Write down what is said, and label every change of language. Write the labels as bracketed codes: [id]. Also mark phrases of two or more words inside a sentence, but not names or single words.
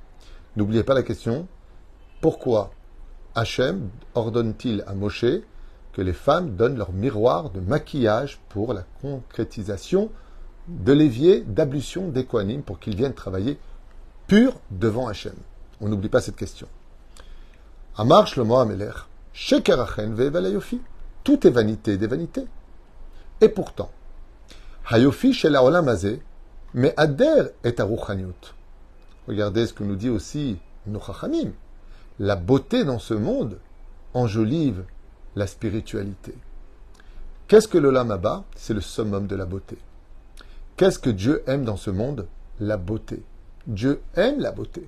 [fr] N'oubliez pas la question, pourquoi Hachem ordonne-t-il à Moshe que les femmes donnent leur miroir de maquillage pour la concrétisation de l'évier d'ablution des Kohanim pour qu'ils viennent travailler pur devant Hachem? On n'oublie pas cette question. [he] אמר שלמה המלך שקר החן והבל היופי. [fr] Tout est vanité des vanités. Et pourtant, [he] היופי של העולם הזה מעטר את הרוחניות. [fr] Regardez ce que nous dit aussi nos chachamim. La beauté dans ce monde enjolive la spiritualité. Qu'est-ce que l' [he] עולם הבא? [fr] C'est le summum de la beauté. Qu'est-ce que Dieu aime dans ce monde? La beauté. Dieu aime la beauté.